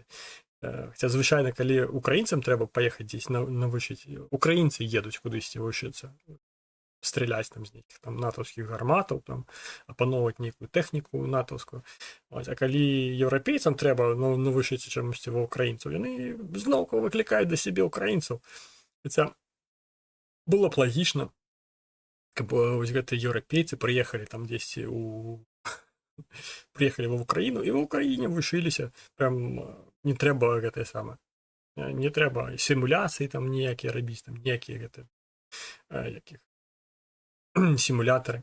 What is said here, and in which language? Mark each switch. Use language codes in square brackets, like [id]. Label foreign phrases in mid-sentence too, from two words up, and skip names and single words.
[uk] Хоча, звичайно, коли українцям треба поїхати десь навчити, українці їдуть кудись вчитися, стріляти там з яких там натовських гарматів, там, опановувати ніяку техніку натовську. А коли європейцям треба навчитися чомусь в українців, вони знову викликають до себе українців. [be] Хоча [ru] было б логично, [be] каб вось гэтыя еўрапейцы прыехалі там дзесьці прыехалі в Украіну і в Украіне вучыліся. Прям не трэба гэтае самае. Не трэба сімуляцыі там ніякія рабіць, там ніякія гэтыя якіх сімулятары.